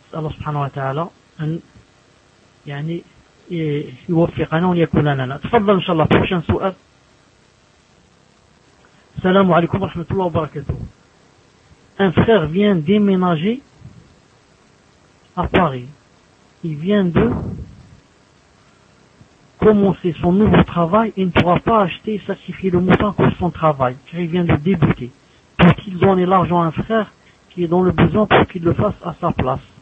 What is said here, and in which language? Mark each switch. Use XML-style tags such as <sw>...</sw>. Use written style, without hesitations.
<fr>Alors,</fr> <ar>subhanahu wa ta'ala, يعني يوفقنا ويكون لنا. تفضل إن شاء الله بروشان سؤال. السلام عليكم ورحمة الله وبركاته.</ar> <fr>Un frère vient déménager à Paris. Il vient de commencer son nouveau travail et ne pourra pas acheter et sacrifier le montant pour son travail car il vient de débuter. Peut-il donner l'argent à un frère qui est dans le besoin pour qu'il le fasse à sa place?</fr>